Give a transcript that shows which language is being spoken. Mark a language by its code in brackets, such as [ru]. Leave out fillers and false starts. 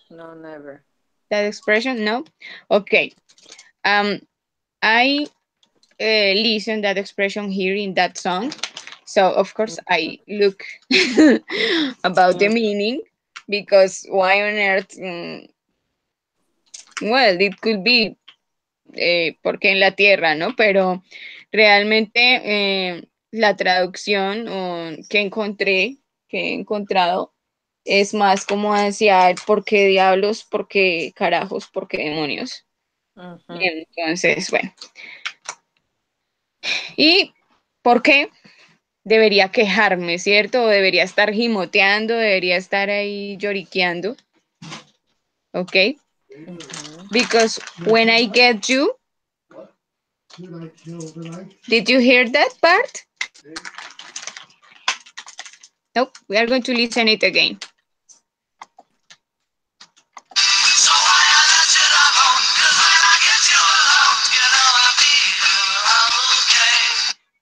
[en] no, never. that expression? No? Okay. Um, I listen that expression here in that song. So of course I look about the Mm, meaning because why on earth? Well, it could be [es] porque en la tierra, ¿no? Pero realmente la traducción que he encontrado es más como hacia el por qué diablos, por qué carajos, por qué demonios. mhm, Entonces, bueno, ¿y por qué debería quejarme, cierto? O debería estar gimoteando, debería estar ahí lloriqueando, ¿ok? mhm. [en] Because when I get you, did you hear that part? Nope, we are going to listen it again. So why I let you alone? 'Cause when I get you alone, you know I feel okay.